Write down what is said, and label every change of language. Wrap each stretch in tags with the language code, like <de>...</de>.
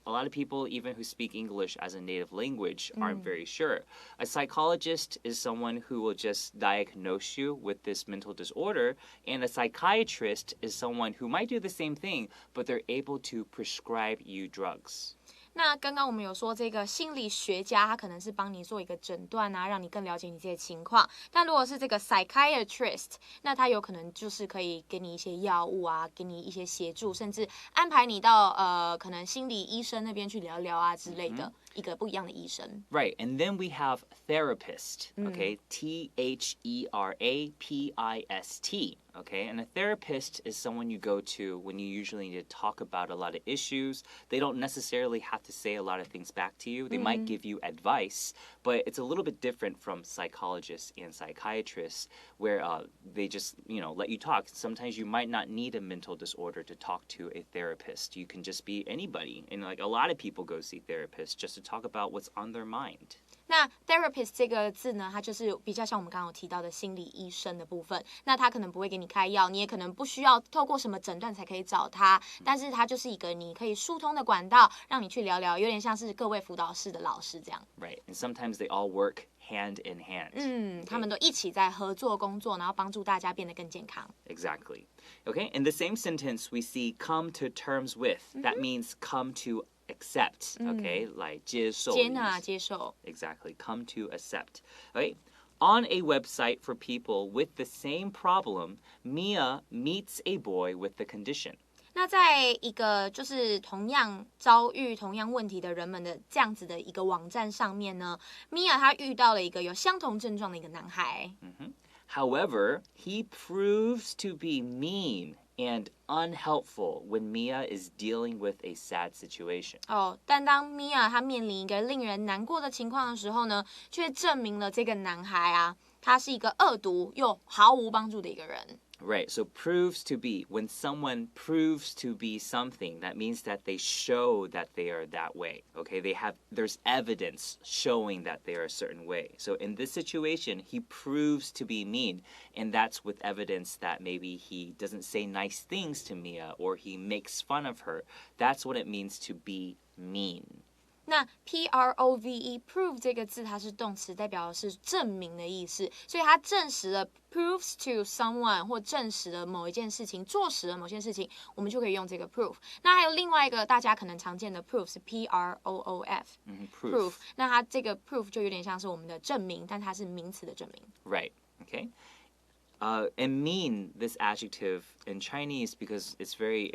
<en>A lot of people, even who speak English as a native language, aren't very sure. A psychologist is someone who will just diagnose you with this mental disorder, and a psychiatrist is someone who might do the same thing, but they're able to prescribe you drugs.</en> <zh>那刚刚我们有说这个心理学家，他可能是帮你做一个诊断啊，让你更了解你这些情况。但如果是这个 psychiatrist， 那他有可能就是可以给你一些药物啊，给你一些协助，甚至安排你到可能心理医生那边去聊聊啊之类的。一个不一样的医生。</zh> <en>Right, and then we have therapist, okay? T-H-E-R-A-P-I-S-T, okay? And a therapist is someone you go to when you usually need to talk about a lot of issues. They don't necessarily have to say a lot of things back to you. They might give you advice, but it's a little bit different from psychologists and psychiatrists where they just, let you talk. Sometimes you might not need a mental disorder to talk to a therapist. You can just be anybody. And like a lot of people go see therapists just to talk about what's on their mind.</en> <zh>那 therapist 这个字呢，它就是比较像我们刚刚有提到的心理医生的部分。那他可能不会给你开药，你也可能不需要透过什么诊断才可以找他，但是他就是一个你可以疏通的管道，让你去聊聊，有点像是各位辅导室的老师这样。</zh> <en>Right, and sometimes they all work hand in hand.</en> <zh>他们都一起在合作工作，然后帮助大家变得更健康。</zh> <en>Exactly. Okay, in the same sentence we see come to terms with. That means come to accept, okay?</en> <zh>Like 接受。接纳、接受。</zh> <en>Exactly, come to accept. Okay, on a website for people with the same problem, Mia meets a boy with the condition.</en> <zh>那在一个就是同样遭遇同样问题的人们的这样子的一个网站上面呢，米娅她遇到了一个有相同症状的一个男孩。</zh> <en>However, he proves to be mean and unhelpful when Mia is dealing with a sad situation.</en> <zh>但当米娅她面临一个令人难过的情况的时候呢，却证明了这个男孩啊，他是一个恶毒又毫无帮助的一个人。</zh> <en>Right, so proves to be. When someone proves to be something, that means that they show that they are that way. Okay, there's evidence showing that they are a certain way. So in this situation, he proves to be mean, and that's with evidence that maybe he doesn't say nice things to Mia or he makes fun of her. That's what it means to be mean.</en> <zh>那 prove prove 这个字它是动词，代表的是证明的意思，所以它证实了</zh> <en>proves to someone</en> <zh>或证实了某一件事情，坐实了某件事情，我们就可以用这个 prove。那还有另外一个大家可能常见的 proof 是 proof，proof。那它这个 proof 就有点像是我们的证明，但它是名词的证明。</zh> <en>Right. Okay. And mean this adjective in Chinese because it's very</en>